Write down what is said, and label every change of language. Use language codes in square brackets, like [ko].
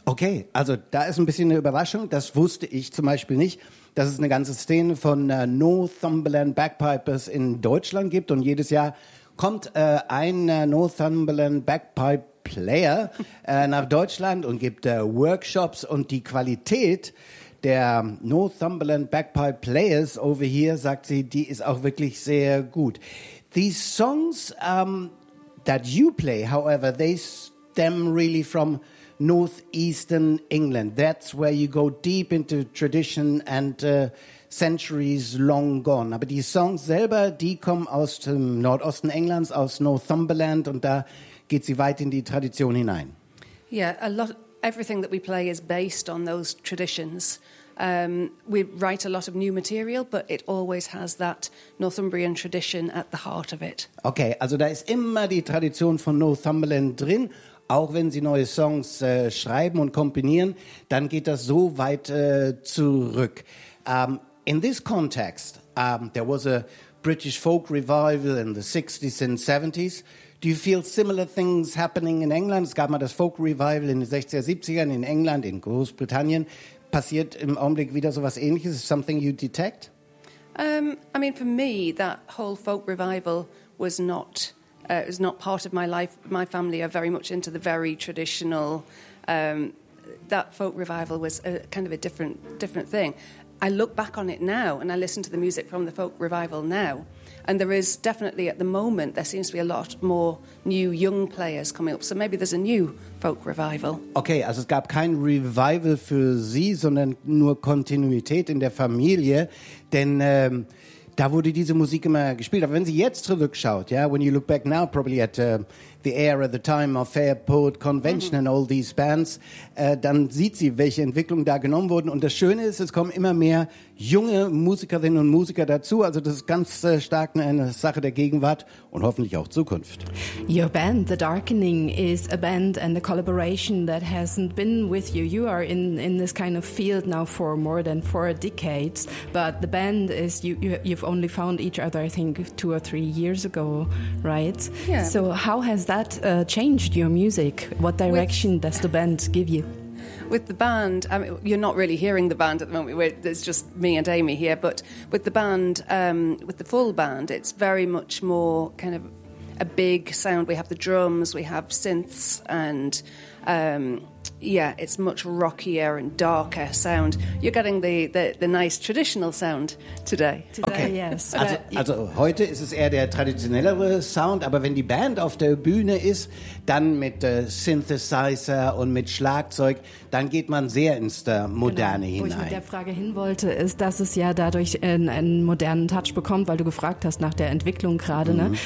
[de] Okay, also da ist ein bisschen eine Überraschung. Das wusste ich zum Beispiel nicht, dass es eine ganze Szene von Northumberland Bagpipers in Deutschland gibt. Und jedes Jahr kommt ein Northumberland Bagpipe Player nach Deutschland und gibt Workshops und die Qualität der Northumberland Bagpipe Players [en] over here, [de] sagt sie, die ist auch wirklich sehr gut. [en] These songs that you play, however, they stem really from northeastern England. That's where you go deep into tradition and centuries long gone. [de] Aber die Songs selber, die kommen aus dem Nordosten Englands, aus Northumberland und da geht sie weit in die Tradition hinein. [en] Yeah, everything that we play is based on those traditions. We write a lot of new material, but it always has that Northumbrian tradition at the heart of it. [de] Okay, also da ist immer die Tradition von Northumberland drin. Auch wenn sie neue Songs schreiben und komponieren, dann geht das so weit zurück. [en] In this context, there was a British folk revival in the 60s and 70s. Do you feel similar things happening in England? [de] Es gab mal das Folk-Revival in den 60er, 70ern in England, in Großbritannien. Passiert im Augenblick wieder sowas Ähnliches? [en] Is something you detect? I mean, for me, that whole Folk-Revival was not part of my life. My family are very much into the very traditional. That Folk-Revival was a kind of a different thing. I look back on it now and I listen to the music from the folk revival now. And there is definitely, at the moment, there seems to be a lot more new young players coming up. So maybe there's a new folk revival. [de] Okay, also es gab kein Revival für Sie, sondern nur Kontinuität in der Familie. Denn da wurde diese Musik immer gespielt. Aber wenn Sie jetzt zurückschaut, [en] yeah, when you look back now, probably at the era, the time of Fairport Convention and all these bands, [de] dann sieht sie, welche Entwicklungen da genommen wurden. Und das Schöne ist, es kommen immer mehr junge Musikerinnen und Musiker dazu. Also das ist ganz stark eine Sache der Gegenwart und hoffentlich auch Zukunft. [en] Your band, The Darkening, is a band and a collaboration that hasn't been with you. You are in this kind of field now for more than four decades, but the band is, you've only found each other, I think, two or three years ago, right? Yeah. So how has that changed your music? What direction does the band give you? With the band, I mean, you're not really hearing the band at the moment. It's just me and Amy here. But with the band, with the full band, it's very much more kind of a big sound. We have the drums, we have synths, and yeah, it's much rockier and darker sound. You're getting the nice traditional sound today. Okay. Yes. [de] Also heute ist es eher der traditionellere Sound, aber wenn die Band auf der Bühne ist, dann mit Synthesizer und mit Schlagzeug, dann geht man sehr ins Moderne genau, hinein. Wo ich mit der Frage hin wollte, ist, dass es ja dadurch einen modernen Touch bekommt, weil du gefragt hast nach der Entwicklung gerade. Mhm. Ne?